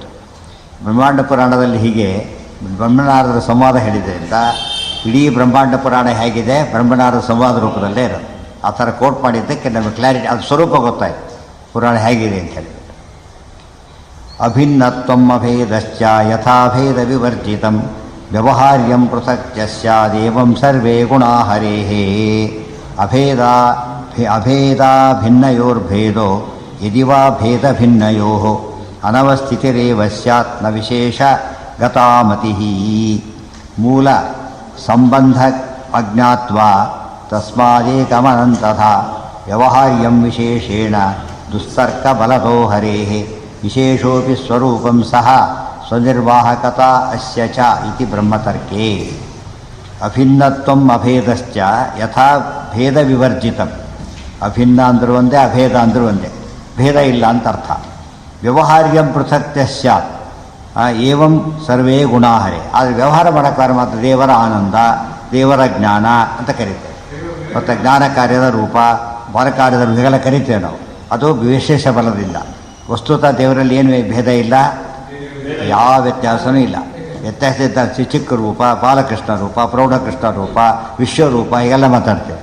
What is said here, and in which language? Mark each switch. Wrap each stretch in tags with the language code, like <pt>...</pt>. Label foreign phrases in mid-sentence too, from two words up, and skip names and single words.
<kn>ಬ್ರಹ್ಮಾಂಡ ಪುರಾಣದಲ್ಲಿ ಹೀಗೆ ಬ್ರಹ್ಮನಾರದರ ಸಂವಾದ ಹೇಳಿದ್ದರಿಂದ ಇಡೀ ಬ್ರಹ್ಮಾಂಡ ಪುರಾಣ ಹೇಗಿದೆ ಬ್ರಹ್ಮನಾರದ ಸಂವಾದ ರೂಪದಲ್ಲೇ ಇರೋದು. ಆ ಥರ ಕೋಟ್ ಮಾಡಿದ್ದಕ್ಕೆ ನಮಗೆ ಕ್ಲಾರಿಟಿ, ಅದು ಸ್ವರೂಪ ಗೊತ್ತಾಯಿತು ಪುರಾಣ ಹೇಗಿದೆ ಅಂತ ಹೇಳಿ.</kn> <sa>ಅಭಿನ್ನತ್ವಂ ಅಭೇದಶ್ಚ ಯಥಾಭೇದ ವಿವರ್ಜಿತಂ ವ್ಯವಹಾರ್ಯಂ ಪೃಥಕ್ ಸ್ಯಾದೇವಂ ಸರ್ವೇ ಗುಣಾ ಹರೇಃ. ಅಭೇದಾ ಭಿನ್ನಯೋರ್ಭೇದೋ ಯದಿ ವಾ ಭೇದ ಭಿನ್ನಯೋಃ ಅನವಸ್ಥಿತಿರೇವ ಸ್ಯಾತ್ ನ ವಿಶೇಷ ಗತಾಮತಿಃ. ಮೂಲ ಸಂಬಂಧ ಅಜ್ಞಾತ್ವಾ ತಸ್ಮಾದೇಕಮನಂತಥಾ ವ್ಯವಹಾರ್ಯಂ ವಿಶೇಷೇಣ ದುಸ್ತರ್ಕ ಬಲದೋ ಹರೇಃ ವಿಶೇಷೋಪಿ ಸ್ವರೂಪಂ ಸಹ ಸ್ವನಿರ್ವಾಹಕತಾ ಅಸ್ಯ ಚ ಇತಿ ಬ್ರಹ್ಮತರ್ಕೇ. ಅಭಿನ್ನತ್ವಂ ಅಭೇದಶ್ಚ ಯಥಾ ಭೇದ ವಿವರ್ಜಿತಂ.</sa> <kn>ಅಭಿನ್ನ ಅಂದರೂ ಒಂದೇ, ಅಭೇದ ಅಂದರೂ ಒಂದೇ, ಭೇದ ಇಲ್ಲ ಅಂತ ಅರ್ಥ.</kn> <sa>ವ್ಯವಹಾರ್ಯಂ ಪೃಥಕ್ತ್ಯ ಸ್ಯಾತ್ ಏವಂ ಸರ್ವೇ ಗುಣಾಹರೆ.</sa> <kn>ಆದರೆ ವ್ಯವಹಾರ ಮಾಡೋಕ್ಕಾದ್ರೆ ಮಾತ್ರ ದೇವರ ಆನಂದ, ದೇವರ ಜ್ಞಾನ ಅಂತ ಕರೀತೇವೆ. ಮತ್ತು ಜ್ಞಾನ ಕಾರ್ಯದ ರೂಪ, ಬಲ ಕಾರ್ಯದ ರೂಪಗಳ ಕರಿತೇವೆ ನಾವು. ಅದು ವಿಶೇಷ ಬಲದಿಂದ. ವಸ್ತುತಃ ದೇವರಲ್ಲಿ ಏನು ಭೇದ ಇಲ್ಲ, ಯಾವ ವ್ಯತ್ಯಾಸವೂ ಇಲ್ಲ. ವ್ಯತ್ಯಾಸ ಇದ್ದ ಚಿಕ್ಕ ರೂಪ, ಬಾಲಕೃಷ್ಣ ರೂಪ, ಪ್ರೌಢಕೃಷ್ಣ ರೂಪ, ವಿಶ್ವರೂಪ, ಹೀಗೆಲ್ಲ ಮಾತಾಡ್ತೇವೆ.</kn>